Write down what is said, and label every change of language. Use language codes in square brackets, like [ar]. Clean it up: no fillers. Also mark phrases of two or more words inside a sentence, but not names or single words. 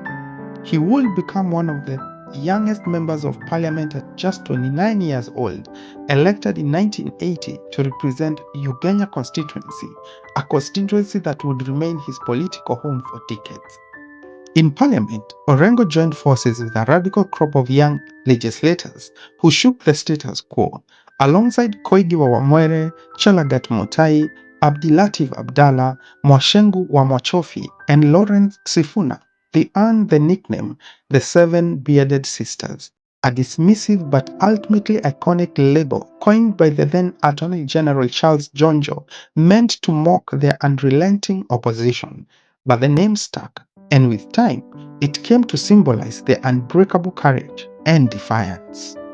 [en] He would become one of the youngest members of parliament at just 29 years old, elected in 1980 to represent Ugenya constituency, a constituency that would remain his political home for decades. In parliament, Orengo joined forces with a radical crop of young legislators who shook the status quo. Alongside Koigi wa Wamwere, Chelagat Mutai, Abdilatif Abdallah, Mwashengu wa Mwachofi, and Lawrence Sifuna, they earned the nickname the Seven Bearded Sisters, a dismissive but ultimately iconic label coined by the then Attorney General Charles Jonjo, meant to mock their unrelenting opposition. But the name stuck, and with time, it came to symbolize their unbreakable courage and defiance.